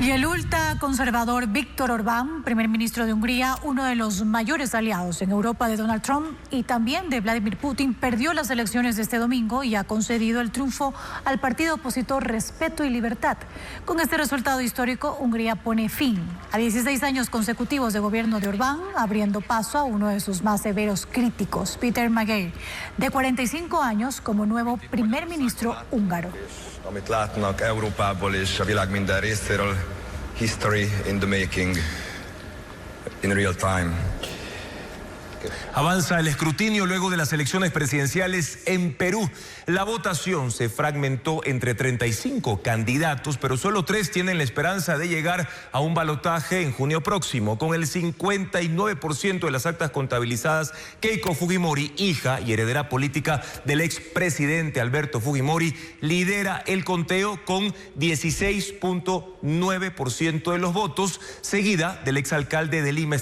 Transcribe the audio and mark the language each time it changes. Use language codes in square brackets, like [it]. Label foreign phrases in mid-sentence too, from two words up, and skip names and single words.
[es] Y el ultraconservador Viktor Orbán, primer ministro de Hungría, uno de los mayores aliados en Europa de Donald Trump y también de Vladimir Putin, perdió las elecciones de este domingo y ha concedido el triunfo al partido opositor Respeto y Libertad. Con este resultado histórico, Hungría pone fin a 16 años consecutivos de gobierno de Orbán, abriendo paso a uno de sus más severos críticos, Peter Magyar, de 45 años como nuevo primer ministro húngaro. [hu] Amit látnak Európából és a világ minden részéről, [en] history in the making, in real time. [es] Avanza el escrutinio luego de las elecciones presidenciales en Perú. La votación se fragmentó entre 35 candidatos, pero solo 3 tienen la esperanza de llegar a un balotaje en junio próximo. Con el 59% de las actas contabilizadas, Keiko Fujimori, hija y heredera política del expresidente Alberto Fujimori, lidera el conteo con 16.9% de los votos, seguida del exalcalde de Lima.